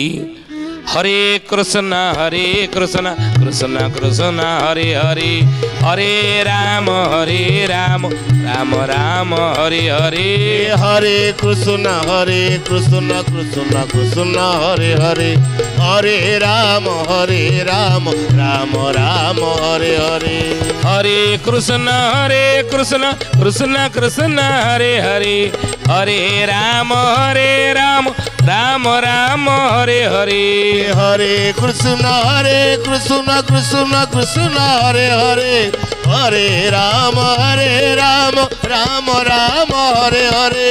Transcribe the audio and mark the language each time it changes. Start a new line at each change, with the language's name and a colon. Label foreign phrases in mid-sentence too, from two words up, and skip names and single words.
Sanskrit: ହରେ କୃଷ୍ଣ କୃଷ୍ଣ କୃଷ୍ଣ ହରେ ହରେ, ହରେ ରାମ ରାମ ରାମ ହରେ ହରେ। ହରେ କୃଷ୍ଣ କୃଷ୍ଣ କୃଷ୍ଣ ହରେ ହରେ, ହରେ ରାମ ରାମ ରାମ ହରେ ହରେ। हरे कृष्ण कृष्ण कृष्ण हरे हरे, हरे राम राम राम हरे हरे। हरे कृष्ण कृष्ण कृष्ण हरे हरे, हरे राम राम राम हरे हरे।